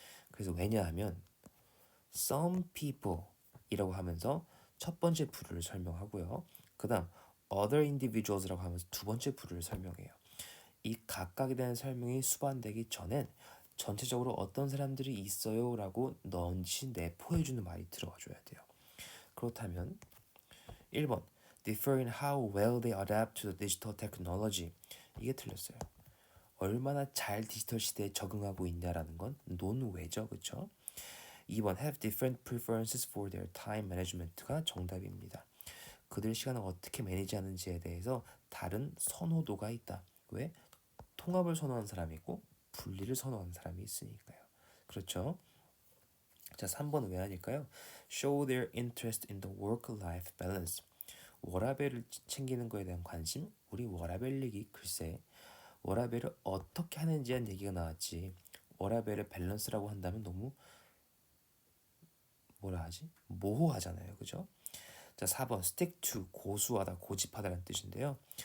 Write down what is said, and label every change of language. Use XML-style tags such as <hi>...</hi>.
<ko>그래서 왜냐하면 some people 이라고 하면서 첫 번째 부류를 설명하고요. 그 다음 other individuals라고 하면서 두 번째 부류를 설명해요. 이 각각에 대한 설명이 수반되기 전엔 전체적으로 어떤 사람들이 있어요 라고 넌지 내포해주는 말이 들어와줘야 돼요. 그렇다면 1번</ko> <en>differ in how well they adapt to the digital technology</en> <ko>이게 틀렸어요. 얼마나 잘 디지털 시대에 적응하고 있냐라는 건 논외죠. 그렇죠? 2번</ko> <en>have different preferences for their time management</en> <ko>가 정답입니다. 그들 시간을 어떻게 매니지하는지에 대해서 다른 선호도가 있다. 왜? 통합을 선호하는 사람이 있고 분리를 선호하는 사람이 있으니까요. 그렇죠? 자, 3번은 왜 아닐까요?</ko> <en>Show their interest in the work-life balance.</en> <ko>워라밸을 챙기는 거에 대한 관심? 우리 워라밸 얘기 글쎄 워라밸을 어떻게 하는지에 대한 얘기가 나왔지 워라밸의 밸런스라고 한다면 너무 뭐라 하지? 모호하잖아요. 그죠? 자, 4번 stick to 고수하다, 고집하다라는 뜻인데요.</ko>